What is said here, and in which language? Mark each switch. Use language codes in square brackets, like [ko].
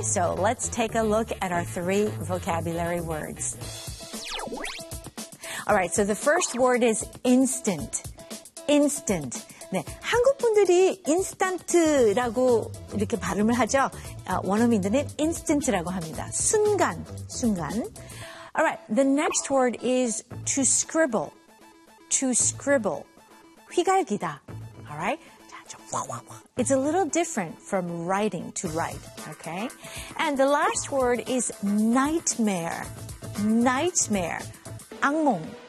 [en] So let's take a look at our three vocabulary words. All right, so the first word is instant. Instant. [ko] 네, 한국 분들이 인스턴트라고 이렇게 발음을 하죠. 원어민들은 instant라고 합니다. 순간, 순간. [en] All right, the next word is to scribble. To scribble. [ko] 휘갈기다. [en] All right? 자, 와, 와, 와. It's a little different from writing to write. Okay? And the last word is nightmare. Nightmare. 악몽.